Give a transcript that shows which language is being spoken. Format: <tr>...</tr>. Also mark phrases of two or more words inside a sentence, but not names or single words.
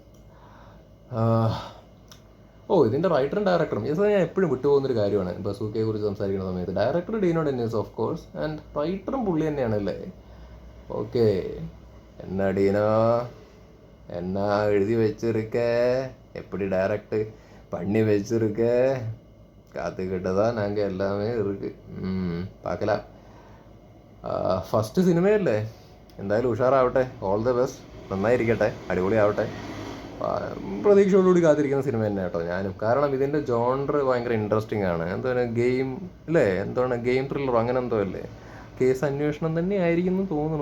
<ml>ഇതിൻ്റെ റൈറ്ററും ഡയറക്ടറും ഇത് ഞാൻ എപ്പോഴും വിട്ടുപോകുന്നൊരു കാര്യമാണ് ബസൂക്കയെ കുറിച്ച് സംസാരിക്കുന്ന സമയത്ത്. ഡയറക്ടർ ഡീനോ ഡെന്നിസ്</ml> <en>of course, and</en> <ml>റൈറ്ററും പുള്ളി തന്നെയാണല്ലേ. ഓക്കെ, എന്നാ ഡീനോ എന്നാ എഴുതി വെച്ചിരിക്കേ?</ml> <ta>எப்படி டைரக்ட் பண்ணி வச்சிருக்க, காத்துக்கிட்டு தான் நாங்கள் எல்லாமே இருக்கு. பார்க்கலாம்.</ta> <ml>ഫസ്റ്റ് സിനിമയല്ലേ, എന്തായാലും ഉഷാറാവട്ടെ.</ml> <en>all the best,</en> <ml>നന്നായിരിക്കട്ടെ, അടിപൊളിയാവട്ടെ. പ്രതീക്ഷയോടുകൂടി കാത്തിരിക്കുന്ന സിനിമ തന്നെ കേട്ടോ ഞാനും. കാരണം ഇതിൻ്റെ ജോണർ ഭയങ്കര ഇൻട്രസ്റ്റിംഗ് ആണ്. എന്താണ് ഗെയിം അല്ലേ, എന്താണ്</ml> <en>game thriller</en> <ml>അങ്ങനെ എന്തോ അല്ലേ, കേസ് അന്വേഷണം തന്നെ ആയിരിക്കും എന്ന് തോന്നുന്നു.</ml>